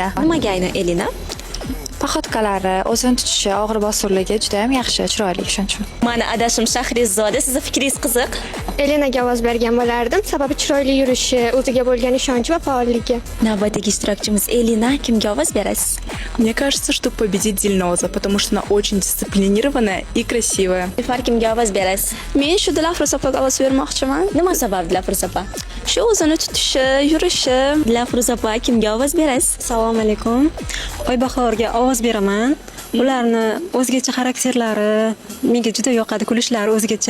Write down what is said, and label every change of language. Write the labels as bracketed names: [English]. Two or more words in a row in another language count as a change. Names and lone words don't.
[Uzbek] Nimaga aynan Elina? Poxodkalari, o'zini tutishi, og'ir bosurligi juda ham yaxshi, chiroyli shuning uchun. Mani adashim Shahrizoda. Sizning fikringiz qiziq. Elenaga ovoz bergan bo'lardim, sababi chiroyli yurishi, o'ziga bo'lgan ishonchi va faolligi. Navbatdagi ishtirokchimiz Elina. Kimga ovoz berasiz? [Russian] Мне кажется, что победит Дильноза, потому что она очень дисциплинированная и красивая. [Uzbek] Nifar kimga ovoz berasiz? Men shu Dilafruz opaga ovoz bermoqchiman. Nima sabab Dilafruz opa? Shu o'zini tutishi, yurishi. Dilafruz opa kimga ovoz berasiz? Assalomu alaykum. Oybahorga ovoz beraman. Ularni o'zgacha xarakterlari menga juda yoqadi, kulishlari o'zgacha.